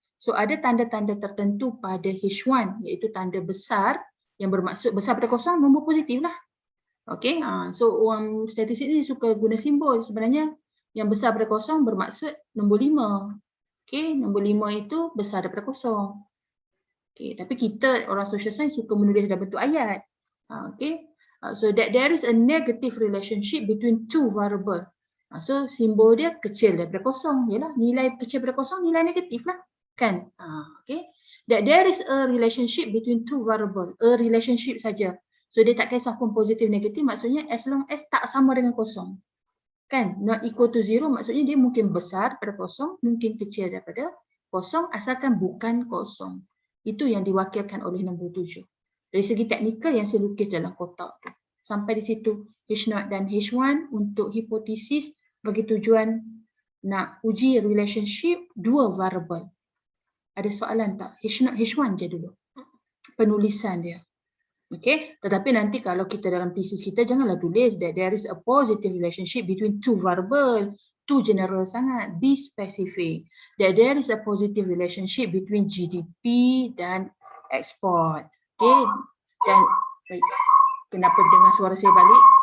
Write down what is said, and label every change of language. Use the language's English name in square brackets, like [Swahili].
[Malay] So ada tanda-tanda tertentu pada H1, iaitu tanda besar yang bermaksud besar pada kosong, nombor positif lah. Okay, so orang statistik ni suka guna simbol. Sebenarnya yang besar pada kosong bermaksud nombor 5. Okay, nombor 5 itu besar daripada kosong. Okay, tapi kita orang social science suka menulis dalam bentuk ayat. [English] Okay, so that there is a negative relationship between two variable. [Malay] So simbol dia kecil daripada kosong. Yalah, nilai kecil daripada kosong nilai negatif lah. Kan? Okay. [English] That there is a relationship between two variable. [Malay] A relationship saja. So dia tak kisah pun positif negatif, maksudnya as long as tak sama dengan kosong. Kan? Not equal to 0 maksudnya dia mungkin besar daripada kosong, mungkin kecil daripada kosong, asalkan bukan kosong. Itu yang diwakilkan oleh nombor 7. Dari segi teknikal yang saya lukis dalam kotak tu. Sampai di situ H0 dan H1 untuk hipotesis bagi tujuan nak uji relationship dua variable. Ada soalan tak? H0, H1 je dulu. Penulisan dia. Okay, tetapi nanti kalau kita dalam thesis kita janganlah tulis that there is a positive relationship between two variable. [English] Too general sangat. Be specific. That there is a positive relationship between GDP dan export. [Malay] Okay, dan kenapa dengar suara saya balik?